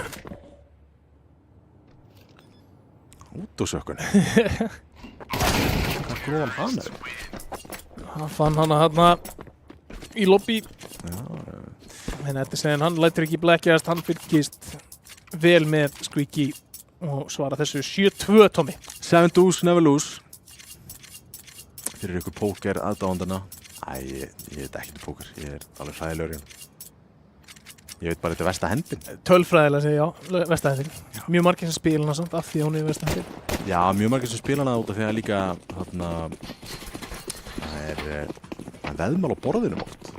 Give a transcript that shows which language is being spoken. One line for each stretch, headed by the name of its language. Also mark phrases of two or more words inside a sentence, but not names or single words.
Icelandic: Út úr sökkunni. Hvað gróðan hann er? Hann fann hana hérna í lobby. En þetta segir hann lætur ekki blekkjast, hann fylgist vel með Squeaky og svara þessu 7-2 Tommy.
English: 7 deuce, never lose.
Icelandic: Fyrir ykkur póker aðdáðandana. Æ, ég veit ekkert um póker, ég er alveg hræðilegur hérna. Ég veit bara þetta er versta hendin. Tölfræðilega segi ég, já, versta hendin. Mjög margir sem spila hana samt af því að hún er versta hendin. Já, mjög margir sem spila hana út af því að líka þarna það er veðmál á borðinu oft.